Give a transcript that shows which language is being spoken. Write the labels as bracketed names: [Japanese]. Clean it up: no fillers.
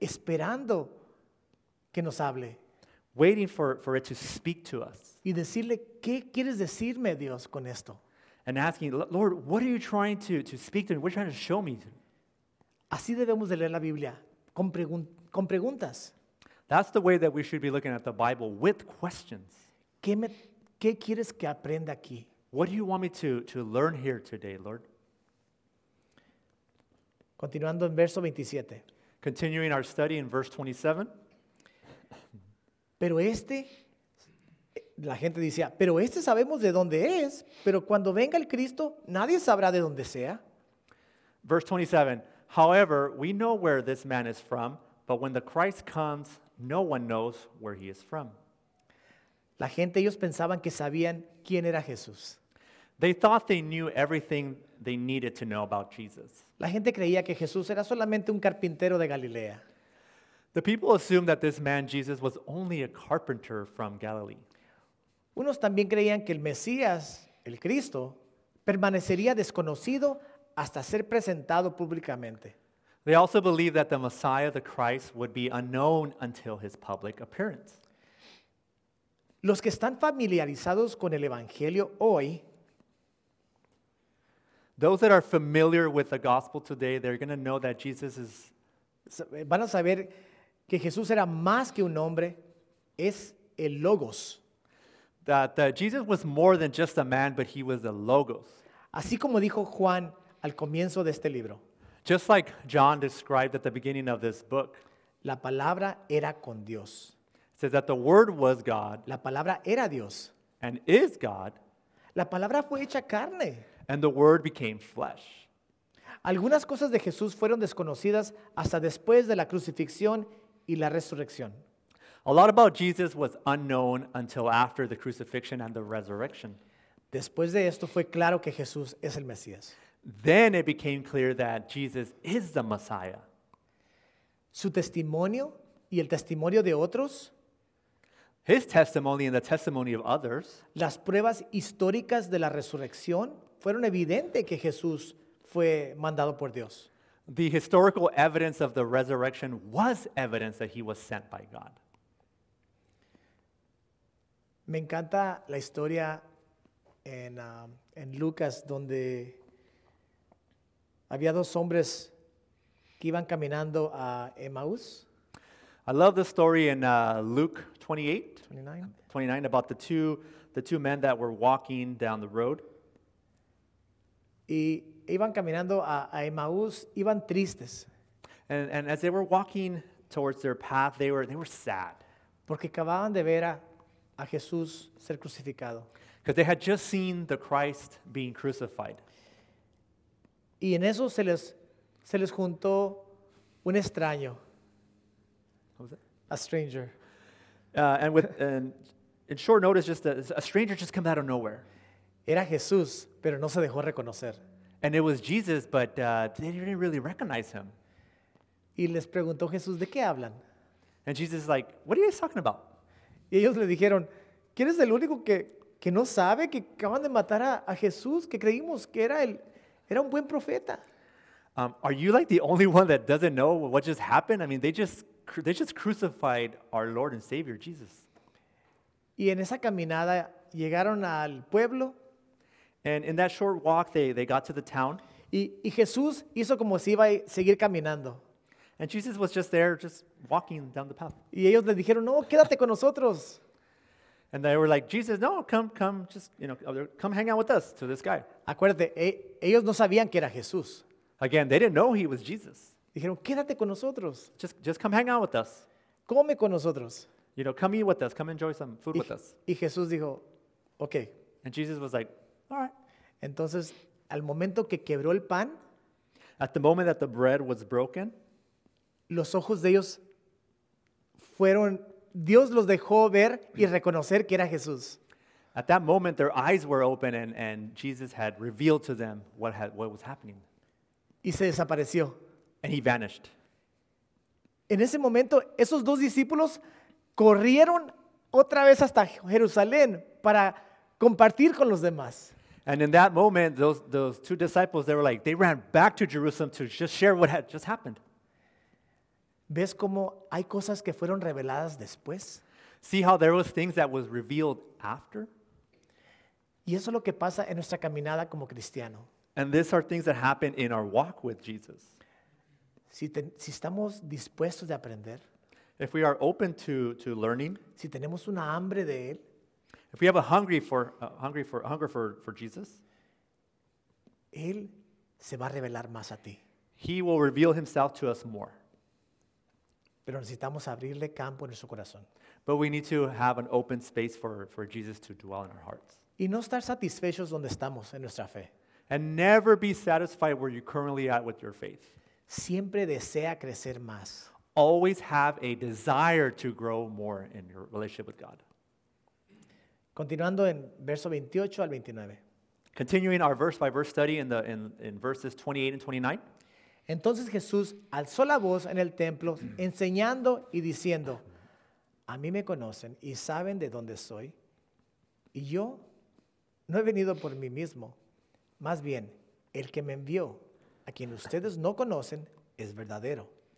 [Spanish] Esperando que nos hable. [English] Waiting for it to speak to us. [Spanish] Y decirle, ¿qué quieres decirme, Dios, con esto? [English] And asking, Lord, what are you trying to speak to me? What are you trying to show me? [Spanish] Así debemos de leer la Biblia, con preguntas. [English] That's the way that we should be looking at the Bible, with questions. [Spanish] ¿Qué quieres que aprenda aquí? [English] What do you want me to learn here today, Lord? [Spanish] Continuando en verso 27. [English] Continuing our study in verse 27. [Spanish] Pero este, la gente decía, pero este sabemos de dónde es, pero cuando venga el Cristo, nadie sabrá de dónde sea. [English] Verse 27, however, we know where this man is from, but when the Christ comes, no one knows where he is from. [Spanish] La gente, ellos pensaban que sabían quién era Jesús. [English] They thought they knew everything they needed to know about Jesus. [Spanish] La gente creía que Jesús era solamente un carpintero de Galilea. [English] The people assumed that this man, Jesus, was only a carpenter from Galilee. [Spanish] Unos también creían que el Mesías, el Cristo, permanecería desconocido hasta ser presentado públicamente. [English] They also believed that the Messiah, the Christ, would be unknown until his public appearance. [Spanish] Los que están familiarizados con el Evangelio hoy, [English] those that are familiar with the gospel today, they're going to know that Jesus is, [Spanish] van a saber que Jesús era más que un hombre, es el Logos. [English] That Jesus was more than just a man, but he was the Logos. [Spanish] Así como dijo Juan al comienzo de este libro. [English] Just like John described at the beginning of this book. [Spanish] La palabra era con Dios. [English] It says that the word was God. [Spanish] La palabra era Dios. [English] And is God. [Spanish] La palabra fue hecha carne. [English] And the word became flesh. [Spanish] Algunas cosas de Jesús fueron desconocidas hasta después de la crucifixión y la resurrección. [English] A lot about Jesus was unknown until after the crucifixion and the resurrection. [Spanish] Después de esto fue claro que Jesús es el Mesías. [English] Then it became clear that Jesus is the Messiah. [Spanish] Su testimonio y el testimonio de otros. [English] His testimony and the testimony of others. [Spanish] Las pruebas históricas de la resurrección fueron evidente que Jesús fue mandado por Dios. [English] The historical evidence of the resurrection was evidence that he was sent by God. [Spanish] Me encanta la historia en Lucas, donde había dos hombres que iban caminando a Emmaus. [English] I love the story in Luke 29, about the two men that were walking down the road. [Spanish] Y iban caminando a Emmaús, iban tristes. [English] And as they were walking towards their path, they were sad. [Spanish] Porque acababan de ver a Jesús ser crucificado. [English] Because they had just seen the Christ being crucified. [Spanish] Y en eso se les juntó un extraño. [English] What was it? A stranger. In short notice, just a stranger just came out of nowhere. [Spanish] Era Jesús, pero no se dejó reconocer. [English] And it was Jesus, but they didn't really recognize him. [Spanish] Y les preguntó Jesús, ¿de qué hablan? [English] And Jesus is like, what are you guys talking about? [Spanish] Y ellos le dijeron, ¿quién es el único que no sabe que acaban de matar a Jesús, que creímos que era un buen profeta? [English] Are you like the only one that doesn't know what just happened? I mean, they just crucified our Lord and Savior, Jesus. [Spanish] Y en esa caminada llegaron al pueblo. [English] And in that short walk, they got to the town. [Spanish] Y Jesús hizo como si iba a seguir caminando. [English] And Jesus was just there, just walking down the path. [Spanish] Y ellos le dijeron, no, quédate con nosotros. [English] And they were like, Jesus, no, come, just, you know, come hang out with us, to this guy. [Spanish] Acuérdate, ellos no sabían que era Jesús. [English] Again, they didn't know he was Jesus. [Spanish] Dijeron, quédate con nosotros. [English] Just come hang out with us. [Spanish] Come con nosotros. [English] You know, come eat with us, come enjoy some food with us. [Spanish] Y Jesús dijo, okay. [English] And Jesus was like, all right. [Spanish] Entonces, al momento que quebró el pan, [English] at the moment that the bread was broken, [Spanish] los ojos de ellos fueron, Dios los dejó ver y reconocer que era Jesús. [English] At that moment, their eyes were open and Jesus had revealed to them what was happening. [Spanish] Y se desapareció. [English] And he vanished. [Spanish] En ese momento, esos dos discípulos corrieron otra vez hasta Jerusalén para compartir con los demás. [English] And in that moment, those two disciples, they were like, they ran back to Jerusalem to just share what had just happened. [Spanish] ¿Ves cómo hay cosas que fueron reveladas después? [English] See how there was things that was revealed after? [Spanish] Y eso es lo que pasa en nuestra caminada como cristiano. [English] And these are things that happen in our walk with Jesus. [Spanish] Si estamos dispuestos de aprender, [English] if we are open to learning, [Spanish] si tenemos una hambre de él, [English] if we have a hunger for Jesus, [Spanish] él se va a revelar más a ti. [English] He will reveal himself to us more. [Spanish] Pero necesitamos abrirle campo en nuestro corazón. [English] But we need to have an open space for Jesus to dwell in our hearts. [Spanish] Y no estar satisfechos donde estamos en nuestra fe. [English] And never be satisfied where you're currently at with your faith. [Spanish] Siempre desea crecer más. [English] Always have a desire to grow more in your relationship with God. [Spanish] Continuando en verso 28 al 29. [English] Continuing our verse by verse study in verses 28 and 29. [Spanish] Entonces Jesús alzó la voz en el templo, enseñando y diciendo, a mí me conocen y saben de dónde soy, y yo no he venido por mí mismo. Más bien, el que me envió, a quien ustedes no conocen, es verdadero.